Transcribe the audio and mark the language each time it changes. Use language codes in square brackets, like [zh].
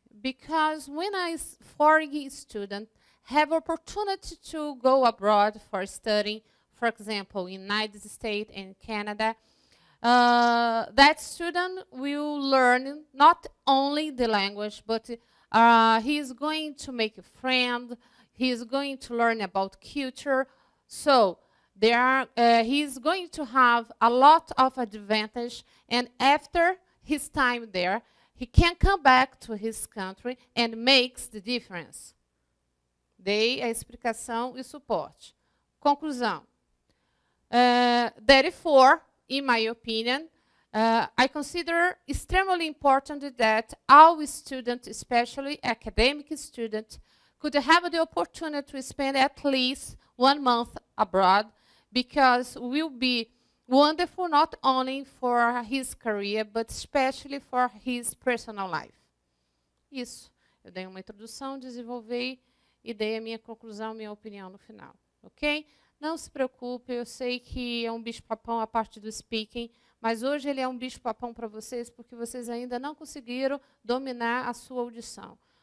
[en] Because when I, foreign student, have opportunity to go abroad for studying, for example, in United States and Canada, that student will learn not only the language, but he is going to make a friend, he is going to learn about culture. So he is going to have a lot of advantage, and after his time there, he can come back to his country and makes the difference. [pt] Dei a explicação e suporte. Conclusão. [en] Therefore, in my opinion, I consider extremely important that all students, especially academic students, could have the opportunity to spend at least 1 month abroad, because it will be wonderful not only for his career, but especially for his personal life. [pt] Isso. Eu dei uma introdução, desenvolvi e dei a minha conclusão, minha opinião no final. Ok? Não se preocupe, eu sei que é um bicho-papão a parte do speaking, mas hoje ele é um bicho-papão para vocês, porque vocês ainda não conseguiram dominar a sua audição.